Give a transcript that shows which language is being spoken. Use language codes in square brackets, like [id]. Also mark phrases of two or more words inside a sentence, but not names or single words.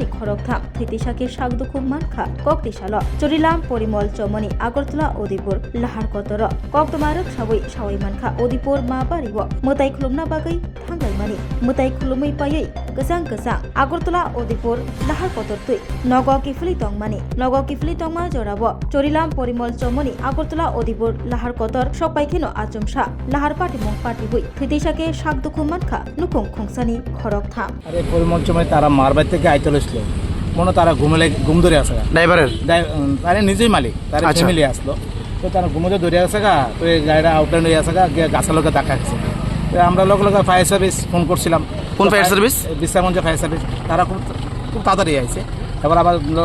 [trp] Khoroktham Thitisake Dukhu Mankha Koktisalo Jorilam Porimol Chomoni Agortola Udaipur Lahar Kotoro Koktomarok Shawai Mankha Udaipur Mabari Mwtai Khulumna Bagai Thangai Mani Mwtai Khulumui Payoi Kesang Agortola Udaipur Lahar Kotortui Nogo Gifli Tongmani Nogo Gifli Tongma Jorabo Jorilam Porimol Chomoni Agortola Udaipur Lahar Kotor Shopaikino Achumsha Lahar Patiwi Thitisake Dukhu Mankha Nukong Khungsani Khoroktham [bn] আরে পরিমল চমে তারা মারবাই থেকে আইতে লইছিল মনে তারা ঘুম ধরে আসে ড্রাইভারের তারে নিজেই মালিক তার ফ্যামিলি আসলো তো তারা ঘুমে ধরে আসে গা তো এই গাড়িটা আউটলাইন হয়ে আসে গা গাছের লোকে দেখা গেছে তো আমরা লোক ফায়ার সার্ভিস ফোন করছিলাম কোন ফায়ার সার্ভিস বিশ্রামগঞ্জ ফায়ার সার্ভিস তারা খুব তাড়াতাড়ি আইছে এবার আবার লোকে